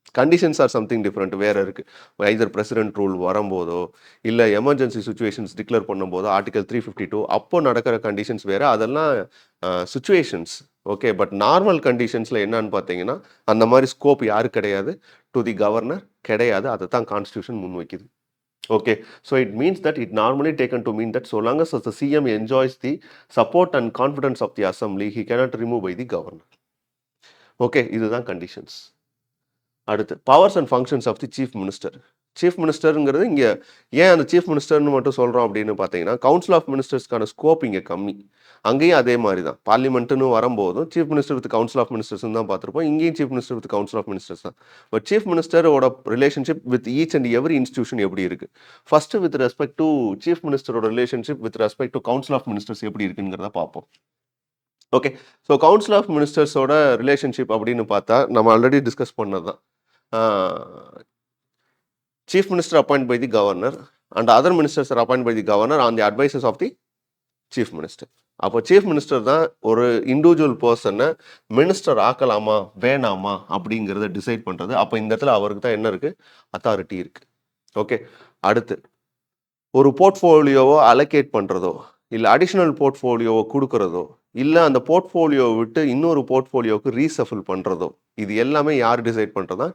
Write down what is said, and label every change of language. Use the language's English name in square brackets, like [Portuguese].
[Tamil] Conditions or something different வேறு இருக்குது. Hyder president rule வரும்போதோ இல்லை எமர்ஜென்சி சுச்சுவேஷன்ஸ் டிக்ளேர் பண்ணும்போதோ ஆர்டிகல் 352 அப்போ நடக்கிற கண்டிஷன்ஸ் வேறு, அதெல்லாம் சுச்சுவேஷன்ஸ். ஓகே. பட் நார்மல் கண்டிஷன்ஸில் என்னன்னு பார்த்தீங்கன்னா அந்த மாதிரி ஸ்கோப் யாரு கிடையாது, டு தி கவர்னர் கிடையாது. அதை தான் கான்ஸ்டியூஷன் முன் வைக்குது. Okay. [English] So it means that it normally taken to mean that so long as the CM enjoys the support and confidence of the assembly he cannot remove by the governor. Okay. [Tamil] இதுதான் conditions. அடுத்து powers and functions of the chief minister. Chief மினிஸ்டருங்கிறது இங்கே ஏன் அந்த chief மினிஸ்டர்னு மட்டும் சொல்கிறோம் அப்படின்னு பார்த்தீங்கன்னா, council of மினிஸ்டர்ஸ்க்கான scope இங்கே கம்மி. அங்கேயும் அதே மாதிரி தான். பார்லிமெண்ட்டுன்னு வரும்போதும் chief minister with council of மினிஸ்டர்ஸ்னு தான் பார்த்துருப்போம். இங்கேயும் chief minister with council of ministers தான். But chief மினிஸ்டரோட relationship with each and every institution எப்படி இருக்குது? First with respect to chief மினிஸ்டரோட relationship with respect to council of ministers எப்படி இருக்குங்கிறத பார்ப்போம். Okay, so council of மினிஸ்டர்ஸோட relationship அப்படின்னு பார்த்தா நம்ம already discuss பண்ணது தான். [English] Chief Minister appointed by the governor and other ministers are appointed by the governor on the advices of the Chief Minister. [Tamil] அப்போ chief minister தான் ஒரு இண்டிவிஜுவல் பர்சனை minister ஆக்கலாமா வேணாமா அப்படிங்கிறத டிசைட் பண்ணுறது. அப்போ இந்த இடத்துல அவருக்கு தான் என்ன இருக்குது? அத்தாரிட்டி இருக்குது. ஓகே, அடுத்து ஒரு போர்ட்ஃபோலியோவோ அலோகேட் பண்ணுறதோ இல்லை அடிஷ்னல் போர்ட்ஃபோலியோவை கொடுக்குறதோ இல்லை அந்த போர்ட்ஃபோலியோவை விட்டு இன்னொரு போர்ட்ஃபோலியோவுக்கு ரீசஃபில் பண்ணுறதோ இது எல்லாமே யார் டிசைட் பண்ணுறதா?